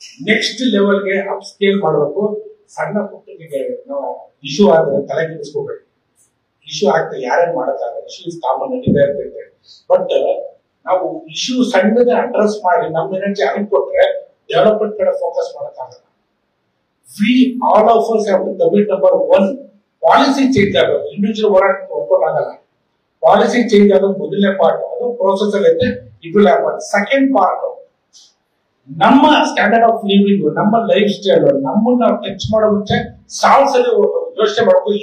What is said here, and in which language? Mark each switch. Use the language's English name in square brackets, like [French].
[Kannada] Next ಲೆವೆಲ್ಗೆ up scale ಮಾಡಬೇಕು. ಸಣ್ಣ ಪುಟ್ಟಿಗೆ ನಾವು ಇಶ್ಯೂ ಆದ್ರೆ ತಲೆ ಕೆಡಿಸ್ಕೋಬೇಡಿ. ಇಶ್ಯೂ ಆಗ್ತಾ ಯಾರೇನ್ ಮಾಡಕ್ಕಾಗಲ್ಲ. ಇಶ್ಯೂಸ್ ಕಾಮನ್ ನಡೀತಾ ಇರ್ತೈತೆ. ಬಟ್ ನಾವು ಇಶ್ಯೂ ಸಣ್ಣದೇ ಅಡ್ರೆಸ್ ಮಾಡಿ ನಮ್ಮ ಎನರ್ಜಿ ಅಲ್ಲಿ ಕೊಟ್ರೆ ಡೆವಲಪ್ಮೆಂಟ್ ಕಡೆ ಫೋಕಸ್ ಮಾಡಕ್ಕಾಗಲ್ಲ. [English] We all of us have to commit number 1. [Kannada] Policy change ಆಗೋದು ಇಂಡಿವಿಜುವಲ್ ಹೋರಾಟ ಒಪ್ಕೊಂಡು ಆಗಲ್ಲ. ಪಾಲಿಸಿ ಚೇಂಜ್ ಆಗೋದು ಮೊದಲನೇ ಪಾರ್ಟ್. ಅದು ಪ್ರೋಸೆಸ್ ಅಲ್ಲಿ ಐತೆ. [English] It will happen. [Kannada] Second part ನಮ್ಮ ಸ್ಟ್ಯಾಂಡರ್ಡ್ ಆಫ್ ಲಿವಿಂಗ್, ನಮ್ಮ ಲೈಫ್ ಸ್ಟೈಲ್, ನಮ್ಮನ್ನ ಟಚ್ ಮಾಡೋ ಮುಂಚೆ ಸಾಲ್ಸ್ ಅಲ್ಲಿ ಯೋಚನೆ ಮಾಡಬೇಕು.